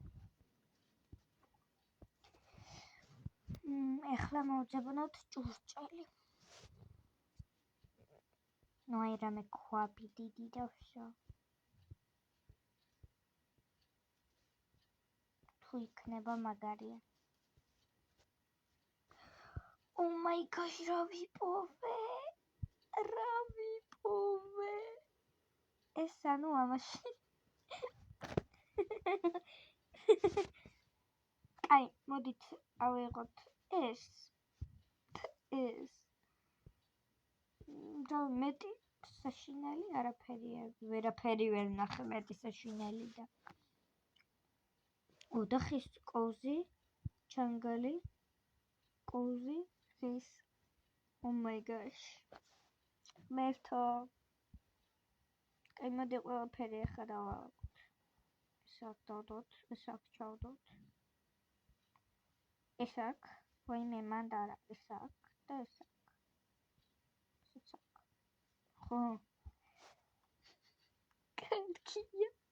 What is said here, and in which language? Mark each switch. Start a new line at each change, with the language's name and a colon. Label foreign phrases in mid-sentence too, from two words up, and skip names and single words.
Georgian: ეხლა მოვძებნოთ ჭურჭელი. ნუ აი რამე ქვაბი დიდი და ვსო. თუ იქნება მაგარია.
English: Oh my gosh,
Georgian: რა ვიპოვე. ეს ანუ ამაში. აი, მოდით ავიღოთ ეს. და მეტი საშინელი არაფერია. ვერაფერი ვერ ნახე მეტი საშინელი და. და ხის კოვზი, ჩანგალი, კოვზი, ხის.
English: Oh my gosh.
Georgian: მერთო. კაი, მოდი ყველაფერი ახლა დავალაგოთ. ეს აქ დავდოთ, ეს აქ ჩავდოთ. ეს აქ, ვაიმე მანდ არა, ეს აქ და ეს აქ. ხო. კეთკია.